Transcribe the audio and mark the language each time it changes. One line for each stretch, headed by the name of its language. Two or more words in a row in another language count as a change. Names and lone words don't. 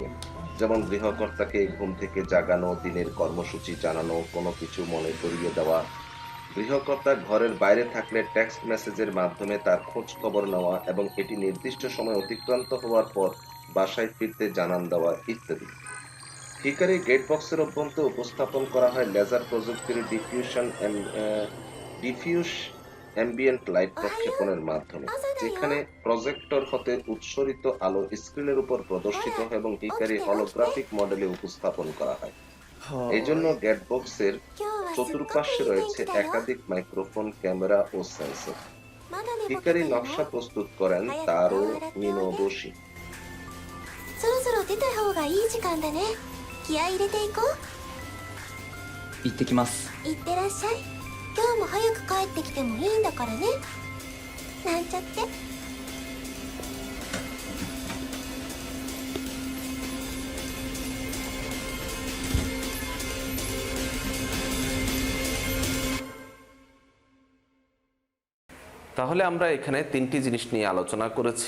Bangla: যেমন গৃহকর্তাকে ঘুম থেকে জাগানো, দিনের কর্মসূচি জানানো, কোনো কিছু মনে করিয়ে দেওয়া, গৃহকর্তা ঘরের বাইরে থাকলে
English: text message
Bangla: মাধ্যমে তার খোঁজ খবর নেওয়া এবং এটি নির্দিষ্ট সময় অতিক্রান্ত হওয়ার পর বাসায় ফিরতে জানান দেওয়া ইত্যাদি। হিকারি গেট বক্সের অভ্যন্তরে উপস্থাপন করা হয় লেজার প্রযুক্তির
English: diffuse ambient light
Japanese: おはよ
Bangla: প্রক্ষেপণের
Japanese: う。
Bangla: মাধ্যমে,
Japanese: 朝だよ。
Bangla: যেখানে প্রজেক্টর হতে উৎসরিত আলো স্ক্রিনের উপর
Japanese: ほ
Bangla: প্রদর্শিত
Japanese: ら、
Bangla: হয় এবং
Japanese: 起き
Bangla: হিকারি
Japanese: て起きて。
Bangla: হলোগ্রাফিক মডেলে উপস্থাপন করা হয়।
Japanese: は
Bangla: এজন্য
Japanese: ーい。
Bangla: গেট বক্সের
Japanese: 今日はすっごくいい
Bangla: চতুর্পার্শ্বে
Japanese: 天気
Bangla: রয়েছে
Japanese: だよ。
Bangla: একাধিক মাইক্রোফোন, ক্যামেরা ও সেন্সর।
Japanese: まだ寝ぼけて
Bangla: হিকারি
Japanese: るの？
Bangla: নকশা প্রস্তুত করেন
Japanese: 早く
Bangla: তারো
Japanese: 顔洗っておいで。
Bangla: মিনোদোশি।
Japanese: そろそろ出た方がいい時間だね。気合い入れていこう。行ってきます。いってらっしゃい。今日も早く帰ってきてもいいんだからね。なんちゃって。
Bangla: তাহলে আমরা এখানে তিনটি জিনিস নিয়ে আলোচনা করেছি।